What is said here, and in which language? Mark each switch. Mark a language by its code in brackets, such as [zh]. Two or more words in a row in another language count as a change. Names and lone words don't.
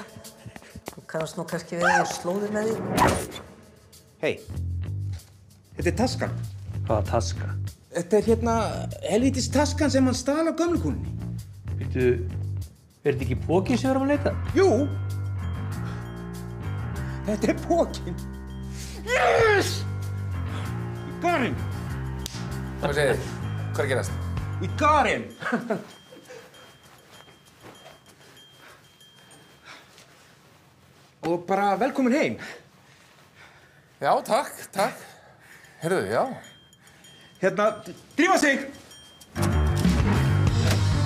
[is] Þú kannast nú kannski við að ég slóði með því. Hei, þetta er taskan. Hvaða taska? Þetta er helvítis taskan sem hann stal á gömlukúnni. Veitu, er þetta ekki pókinn sem við erum að leita? Jú! Þetta er pókinn. [en] Yes! We got him! [is] Hvað segir þið? Hvað er að gerast? [en] We got him! [is] Og bara velkomin heim. Já, takk. Heyrðu, já. Drífa sig!